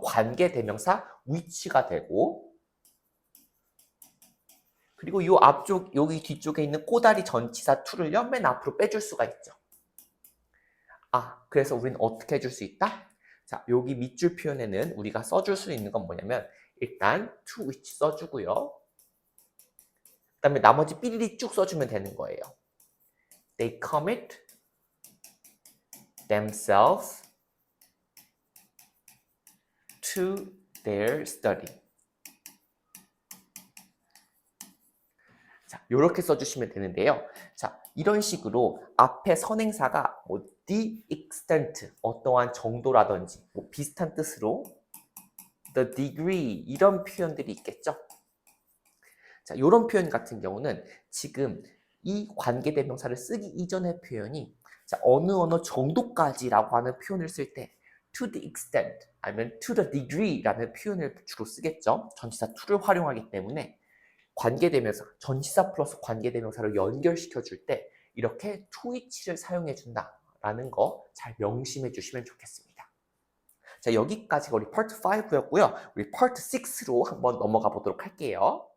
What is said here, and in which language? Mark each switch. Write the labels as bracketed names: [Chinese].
[Korean] 관계 대명사 which가 되고 그리고 요 앞쪽 여기 뒤쪽에 있는 꼬다리 전치사 to를요 맨 앞으로 빼줄 수가 있죠. 그래서 우리는 어떻게 해줄 수 있다? 자, 여기 밑줄 표현에는 우리가 써줄 수 있는 건 뭐냐면 일단 to which 써주고요. 그 다음에 나머지 삐리리 쭉 써주면 되는 거예요. [English] They commit themselves to their study. [Korean] 자, 이렇게 써주시면 되는데요. 자, 이런 식으로 앞에 선행사가 the extent, 어떠한 정도라든지 비슷한 뜻으로 the degree 이런 표현들이 있겠죠. 자, 이런 표현 같은 경우는 지금 이 관계대명사를 쓰기 이전의 표현이 자, 어느 정도까지라고 하는 표현을 쓸 때 [English] to the extent [Korean] 아니면 [English] to the degree라는 [Korean] 표현을 주로 쓰겠죠. 전치사 to를 활용하기 때문에 관계대명사, 전치사 플러스 관계대명사를 연결시켜 줄 때 이렇게 to which를 사용해 준다라는 거 잘 명심해 주시면 좋겠습니다. 자, 여기까지가 우리 파트 5였고요. 우리 파트 6로 한번 넘어가 보도록 할게요.